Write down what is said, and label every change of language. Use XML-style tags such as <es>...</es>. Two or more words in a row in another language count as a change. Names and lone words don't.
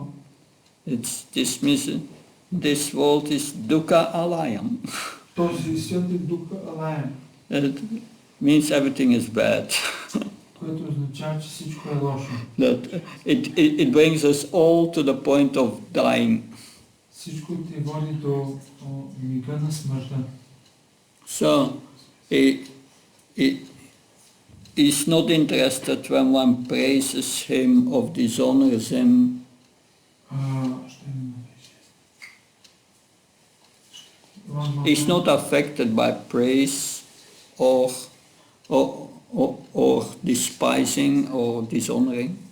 <en>It's dismissed. This world is</en> <sa>dukkha alayam.</sa> <bg>Този свят е</bg> <sa>दुःख आलयम्.</sa> <en>It means everything is bad.</en> <bg>Което означава, че всичко е лошо.</bg> <en>That it brings us all to the point of dying.</en> <bg>Всичко те води до мига на смъртта.</bg> <en>So he's not interested when one praises him or dishonors him. He's not affected by praise or despising or dishonoring.</en>